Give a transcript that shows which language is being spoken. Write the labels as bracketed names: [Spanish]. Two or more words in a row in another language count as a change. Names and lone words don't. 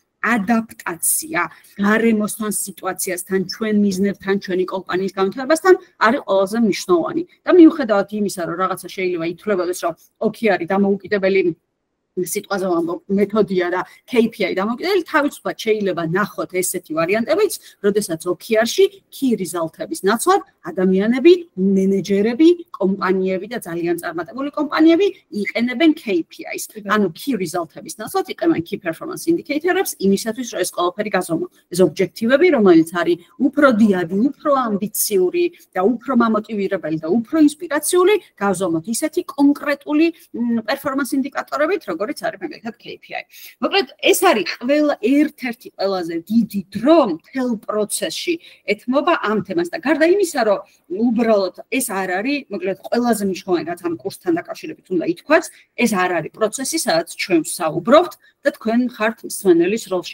[Georgian] ადაპტაცია გარემოსთან სიტუაციასთან ჩვენ მიზნებთან ჩვენი კომპანიის განვითარებასთან არის ყველაზე მნიშვნელოვანი და მიუხედავად იმისა რომ რაღაცა შეიძლება ითვლებოდეს რომ OKR-ი დამოუკიდებელი სიტყვაზე ვამბობ მეთოდია და KPI დამოუკიდებელი თავისუფლად შეიძლება ნახოთ ესეთი ვარიანტებიც, როდესაც OKR-ში [English] key result- [Georgian] ების ნაცვლად ადამიანები, მენეჯერები, კომპანიები და ძალიან წარმატებული კომპანიები იყენებენ KPI-ს. ანუ [English] key result- [Georgian] ების ნაცვლად იყენებენ [English] key performance indicators- [Georgian] ებს იმისათვის, რომ ეს ყველაფერი გაზომო. ეს ობჯექტივები, რომელიც არის უფრო დიადი, უფრო ამბიციური და უფრო მამოტივირებელი და უფრო ინსპირაციული, გაზომოთ ისეთი კონკრეტული performance ინდიკატორებით, როგორც არის მაგალითად KPI. მოკლედ, ეს არის ერთ-ერთი ყველაზე დიდი დრო მთელ პროცესში ეთმობა ამ თემას და გარდა იმისა, რომ უბრალოდ ეს არ არის, მოკლედ, ყველაზე მნიშვნელოვანი რაც ამ კურსთან დაკავშირებით უნდა ითქვას, ეს არ არის პროცესი, სადაც ჩვენ ვსაუბრობთ და თქვენ ხართ მსმენელის როლში.